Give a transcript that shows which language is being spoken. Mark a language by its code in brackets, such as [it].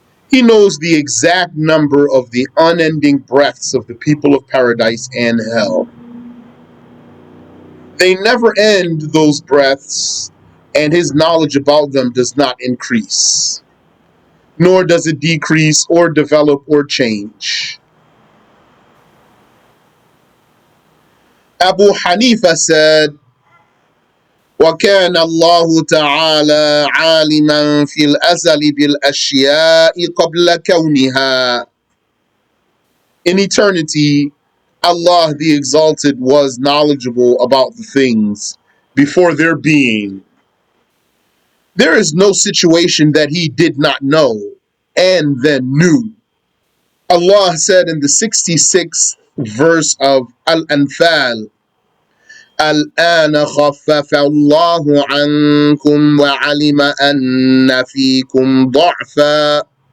[en] He knows the exact number of the unending breaths of the people of paradise and hell. They never end, those breaths, and His knowledge about them does not increase, nor does it decrease or develop or change. Abu Hanifa said, [ar] وَكَانَ اللَّهُ تَعَالَى عَالِمًا فِي الْأَزَلِ بِالْأَشْيَاءِ قَبْلَ كَوْنِهَا. [en] In eternity, Allah the Exalted was knowledgeable about the things before their being. There is no situation that He did not know and then knew. Allah said in the 66th verse of Al-Anfal, [ar] الآن خفف الله عنكم وعلم أن فيكم ضعفا.